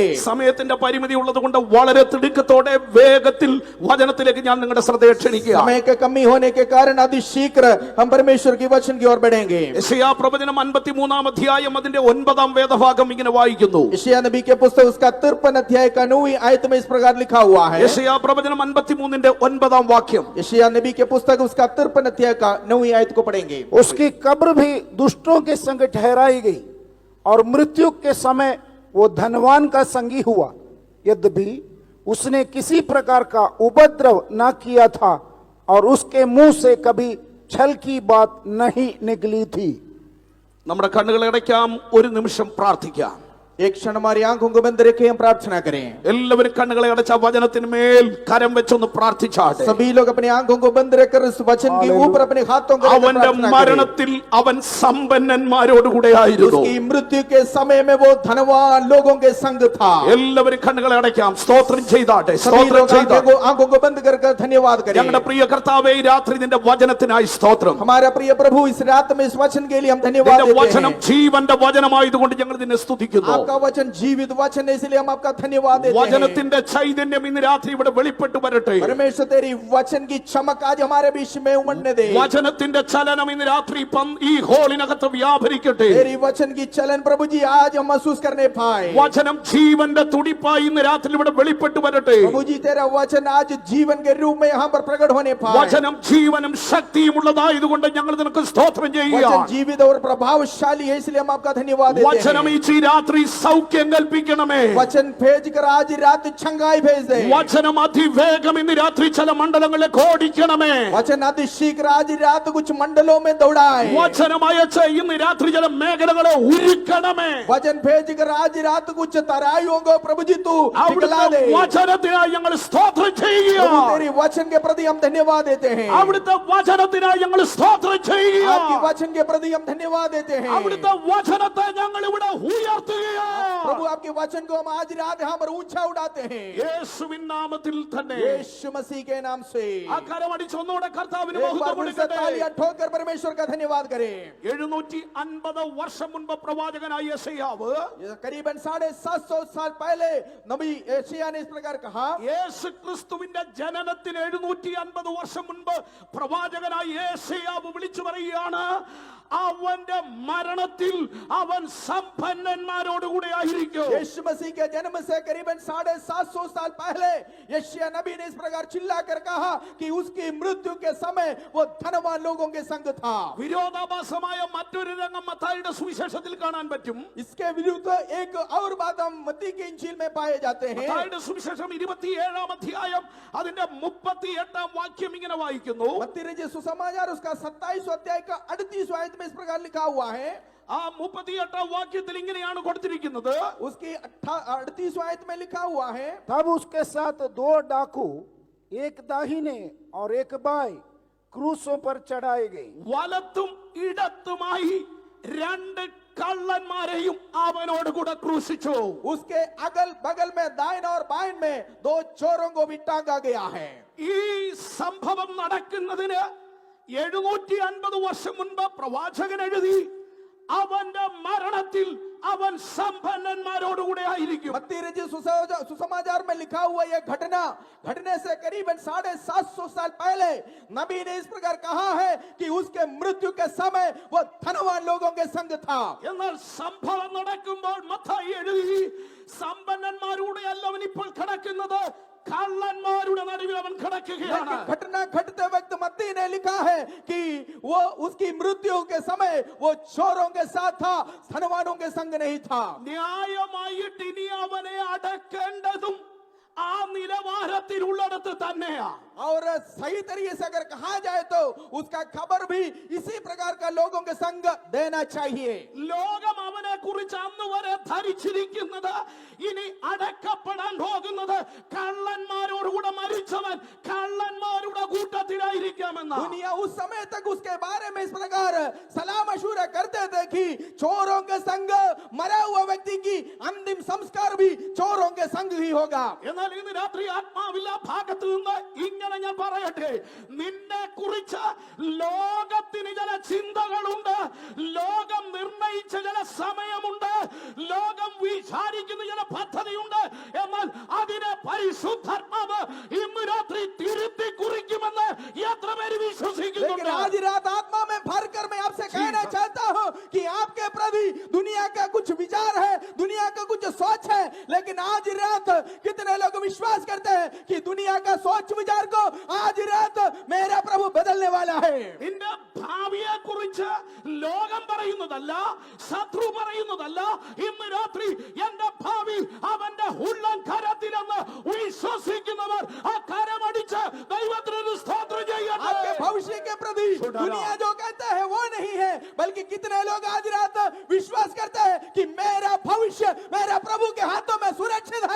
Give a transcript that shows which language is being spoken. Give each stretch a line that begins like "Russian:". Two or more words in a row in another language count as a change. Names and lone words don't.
Malayalam: സമയത്തിന്റെ പരിമിതി ഉള്ളതുകൊണ്ട് വളരെ തിടുക്കത്തോടെ വേഗത്തിൽ വചനത്തിലേക്ക് ഞാൻ നിങ്ങളുടെ ശ്രദ്ധയെ ക്ഷണിക്കുക.
Hindi: समय के कमी होने के कारण अति शीघ्र हम परमेश्वर की वचन की ओर बढ़ेंगे.
Malayalam: യെശയ്യാ പ്രവചനം 53-ാം അധ്യായം അതിന്റെ 9-ാം വേദഭാഗം ഇങ്ങനെ വായിക്കുന്നു.
Hindi: यशायाह नबी के पुस्तक उसका 53 अध्याय का 9वीं आयत में इस प्रकार लिखा हुआ है.
Malayalam: യെശയ്യാ പ്രവചനം 53-ന്റെ 9-ാം വാക്യം.
Hindi: यशायाह नबी के पुस्तक उसका 53 अध्याय का 9वीं आयत को पढ़ेंगे. उसकी कब्र भी दुष्टों के संग ठहराई गई और मृत्यु के समय वो धनवान का संगी हुआ. यद्यपि उसने किसी प्रकार का उपद्रव न किया था और उसके मुंह से कभी छल की बात नहीं निकली थी.
Malayalam: നമ്മുടെ കണ്ണുകളെ അടയ്ക്കാം, ഒരു നിമിഷം പ്രാർത്ഥിക്കാം.
Hindi: एक क्षण हमारी आंखों को बंद रखें, हम प्रार्थना करें.
Malayalam: എല്ലാവരും കണ്ണുകളെ അടച്ച വചനത്തിന്മേൽ കരം വെച്ചൊന്ന് പ്രാർത്ഥിച്ചാട്ടെ.
Hindi: सभी लोग अपनी आंखों को बंद रखकर इस वचन के ऊपर अपने हाथों को
Malayalam: അവന്റെ മരണത്തിൽ അവൻ സമ്പന്നന്മാരോടുകൂടെ ആയിരുന്നു.
Hindi: उसकी मृत्यु के समय में वो धनवान लोगों के संग था.
Malayalam: എല്ലാവരും കണ്ണുകളെ അടയ്ക്കാം, സ്തോത്രം ചെയ്താട്ടെ,
Hindi: सभी
Malayalam: സ്തോത്രം
Hindi: लोग
Malayalam: ചെയ്താട്ടെ.
Hindi: आंखों को बंद कर धन्यवाद करें.
Malayalam: ഞങ്ങളുടെ പ്രിയ കർത്താവേ, ഈ രാത്രി നിന്റെ വചനത്തിനായി സ്തോത്രം.
Hindi: हमारा प्रिय प्रभु इस रात में इस वचन के लिए हम धन्यवाद
Malayalam: നിന്റെ
Hindi: देते
Malayalam: വചനം
Hindi: हैं.
Malayalam: ജീവന്റെ വചനമായതുകൊണ്ട് ഞങ്ങൾ നിന്നെ സ്തുതിക്കുന്നു.
Hindi: आपका वचन जीवित वचन है, इसलिए हम आपका धन्यवाद देते हैं.
Malayalam: വചനത്തിന്റെ ചൈതന്യം ഇന്ന് രാത്രി ഇവിടെ വെളിപ്പെട്ടു വരട്ടെ.
Hindi: परमेश्वर तेरी वचन की चमक आज हमारे बीच में उमड़ने दे.
Malayalam: വചനത്തിന്റെ ചലനം ഇന്ന് രാത്രി ഈ ഹോളിനകത്ത് വ്യാപരിക്കട്ടെ.
Hindi: तेरी वचन की चलन प्रभु जी आज हम महसूस करने पाए.
Malayalam: വചനം ജീവന്റെ തുടിപ്പായി ഇന്ന് രാത്രി ഇവിടെ വെളിപ്പെട്ടു വരട്ടെ.
Hindi: प्रभु जी तेरा वचन आज जीवन के रूप में यहाँ पर प्रकट होने पाए.
Malayalam: വചനം ജീവനും ശക്തിയും ഉള്ളതായതുകൊണ്ട് ഞങ്ങൾ നിനക്ക് സ്തോത്രം
Hindi: वचन
Malayalam: ചെയ്യുകയാണ്.
Hindi: जीवित और प्रभावशाली है, इसलिए हम आपका धन्यवाद देते
Malayalam: വചനം
Hindi: हैं.
Malayalam: ഈ രാത്രി സൗഖ്യം കൽപ്പിക്കണമേ.
Hindi: वचन भेज कर आज रात छंगाई भेज दे.
Malayalam: വചനം അതിവേഗം ഇന്ന് രാത്രി ചില മണ്ഡലങ്ങളിലേക്ക് ഓടിക്കണമേ.
Hindi: वचन अति शीघ्र आज रात कुछ मंडलों में दौड़ाए.
Malayalam: വചനം അയച്ച് ഇന്ന് രാത്രി ചില മേഖലകളെ ഉരുക്കണമേ.
Hindi: वचन भेज कर आज रात कुछ तराइयों को प्रभु जी तू निकला दे.
Malayalam: അവിടുത്തെ വചനത്തിനായി ഞങ്ങൾ സ്തോത്രം ചെയ്യുക.
Hindi: प्रभु तेरी वचन के प्रति हम धन्यवाद देते हैं.
Malayalam: അവിടുത്തെ വചനത്തിനായി ഞങ്ങൾ സ്തോത്രം ചെയ്യുക.
Hindi: आपके वचन के प्रति हम धन्यवाद देते हैं.
Malayalam: അവിടുത്തെ വചനത്തെ ഞങ്ങൾ ഇവിടെ ഉയർത്തുകയാണ്.
Hindi: प्रभु आपके वचन को हम आज रात यहाँ पर ऊंचा उड़ाते हैं.
Malayalam: യേശുവിൻ നാമത്തിൽ തന്നെ.
Hindi: यीशु मसीह के नाम से
Malayalam: ആ കരമടിച്ച് ഒന്നുകൂടെ കർത്താവിന്
Hindi: एक बार
Malayalam: മഹത്വം
Hindi: फिर से
Malayalam: കൊടുക്കട്ടെ.
Hindi: तालियां ठोकर परमेश्वर का धन्यवाद करें.
Malayalam: 750 വർഷം മുൻപ് പ്രവാചകനായ യെശയ്യാവ്
Hindi: करीबन 750 साल पहले नबी यशायाह ने इस प्रकार कहा.
Malayalam: യേശു ക്രിസ്തുവിന്റെ ജനനത്തിന് 750 വർഷം മുൻപ് പ്രവാചകനായ യെശയ്യാവ് വിളിച്ചു പറയുകയാണ്, അവന്റെ മരണത്തിൽ അവൻ സമ്പന്നന്മാരോടുകൂടെ ആയിരിക്കും.
Hindi: यीशु मसीह के जन्म से करीबन 750 साल पहले यशायाह नबी ने इस प्रकार चिल्लाकर कहा कि उसकी मृत्यु के समय वो धनवान लोगों के संग था.
Malayalam: വിരോധാഭാസമായ മറ്റൊരു രംഗം മത്തായിയുടെ സുവിശേഷത്തിൽ കാണാൻ പറ്റും.
Hindi: इसके विरुद्ध एक और बात हम मत्ती के इंजील में पाए जाते हैं.
Malayalam: മത്തായിയുടെ സുവിശേഷം 27-ാം അധ്യായം അതിന്റെ 38-ാം വാക്യം ഇങ്ങനെ വായിക്കുന്നു.
Hindi: मत्ती रचित सुसमाचार उसका 27वां अध्याय का 38वां आयत में इस प्रकार लिखा हुआ है.
Malayalam: ആ 38-ാം വാക്യത്തിൽ ഇങ്ങനെയാണ് കൊടുത്തിരിക്കുന്നത്.
Hindi: उसकी 38वां आयत में लिखा हुआ है. तब उसके साथ 2 डाकू, एक दाहिने और एक बाएं, क्रूसों पर चढ़ाए गए.
Malayalam: വലത്തും ഇടത്തുമായി 2 കള്ളന്മാരെയും അവനോട് കൂടെ ക്രൂശിച്ചു.
Hindi: उसके अगल बगल में दाएं और बाएं में 2 चोरों को भी टांगा गया है.
Malayalam: ഈ സംഭവം നടക്കുന്നതിന് 750 വർഷം മുൻപ് പ്രവാചകൻ എഴുതി, അവന്റെ മരണത്തിൽ അവൻ സമ്പന്നന്മാരോടുകൂടെ ആയിരിക്കും.
Hindi: मत्ती रचित सुसमाचार में लिखा हुआ यह घटना घटने से करीबन 750 साल पहले नबी ने इस प्रकार कहा है कि उसके मृत्यु के समय वो धनवान लोगों के संग था.
Malayalam: എന്നാൽ സംഭവം നടക്കുമ്പോൾ മത്തായി എഴുതി, സമ്പന്നന്മാരുടെ അല്ല അവൻ ഇപ്പോൾ കിടക്കുന്നത്, കള്ളന്മാരുടെ നടുവിൽ അവൻ കിടക്കുകയാണ്.
Hindi: घटना घटते वक्त मत्ती ने लिखा है कि वो उसकी मृत्यु के समय वो चोरों के साथ था, धनवानों के संग नहीं था.
Malayalam: ന്യായമായിട്ട് ഇനി അവനെ അടക്കേണ്ടതും ആ നിലവാരത്തിലുള്ളിടത്ത് തന്നെയാ.
Hindi: और सही तरीके से अगर कहा जाए तो उसका खबर भी इसी प्रकार का लोगों के संग देना चाहिए.
Malayalam: ലോകം അവനെ കുറിച്ച് അന്ന് വരെ ധരിച്ചിരിക്കുന്നത് ഇനി അടക്കപ്പെടാൻ പോകുന്നത് കള്ളന്മാരോടുകൂടെ മരിച്ചവൻ കള്ളന്മാരുടെ കൂട്ടത്തിലായിരിക്കാമെന്ന.
Hindi: दुनिया उस समय तक उसके बारे में इस प्रकार सलाह मशूरा करते थे कि चोरों के संग मरा हुआ व्यक्ति की अंतिम संस्कार भी चोरों के संग ही होगा.
Malayalam: എന്നാൽ ഇന്ന് രാത്രി ആത്മാവിൽ ആ ഭാഗത്ത് നിന്ന് ഇങ്ങനെ ഞാൻ പറയട്ടെ, നിന്നെ കുറിച്ച് ലോകത്തിന് ചില ചിന്തകളുണ്ട്, ലോകം നിർണയിച്ച ചില സമയമുണ്ട്, ലോകം വിചാരിക്കുന്ന ചില പദ്ധതിയുണ്ട്. എന്നാൽ അതിനെ പരിശുദ്ധാത്മാവ് ഇന്ന് രാത്രി തിരുത്തി കുറിക്കുമെന്ന് എത്ര പേര്
Hindi: लेकिन
Malayalam: വിശ്വസിക്കുന്നുണ്ട്?
Hindi: आज रात आत्मा में भरकर मैं आपसे कहना चाहता हूं कि आपके प्रति दुनिया का कुछ विचार है, दुनिया का कुछ सोच है, लेकिन आज रात कितने लोग विश्वास करते हैं कि दुनिया का सोच विचार को आज रात मेरा प्रभु बदलने वाला है.
Malayalam: നിന്റെ ഭാവിയെ കുറിച്ച് ലോകം പറയുന്നതല്ല, ശത്രു പറയുന്നതല്ല, ഇന്ന് രാത്രി എന്റെ ഭാവി അവന്റെ ഉള്ളം കരത്തിലെന്ന് വിശ്വസിക്കുന്നവർ ആ കരമടിച്ച് ദൈവത്തിന് സ്തോത്രം ചെയ്യട്ടെ.
Hindi: आपके भविष्य के प्रति दुनिया जो कहता है वो नहीं है, बल्कि कितने लोग आज रात विश्वास करते हैं कि मेरा भविष्य मेरा प्रभु के हाथों में सुरक्षित है.